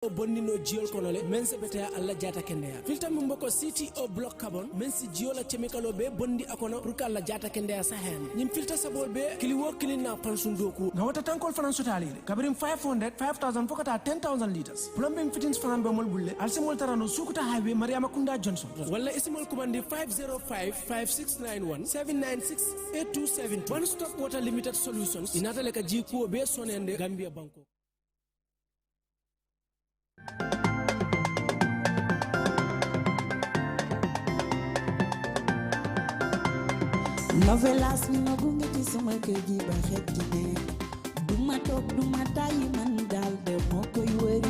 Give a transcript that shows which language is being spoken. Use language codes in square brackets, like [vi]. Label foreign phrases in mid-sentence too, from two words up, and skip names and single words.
[snk] bonnino jiol konole men se bete alla jata kendea filta mum boko CTO block carbon men si jiola chemical be bondi akono pour alla jata kendea sa hen nim filta sabol be kili wo kili na pansun doku na wata tankol fanan sotali kabrim 500 5000 fokata 10000 liters [en] plumbing fittings [snk] fanan be mol bulle alsimol tarano sukuta highway mariama kunda johnson wala isimol kumandi 505 5691 796 8270 [en] one stop water limited solutions [snk] inata leka jiko be sonende gambia banko [wo] Novelas mi no gunge ci sama kër gi ba xet gi ne duma toog duma tàyyi man daal de moo koy wëri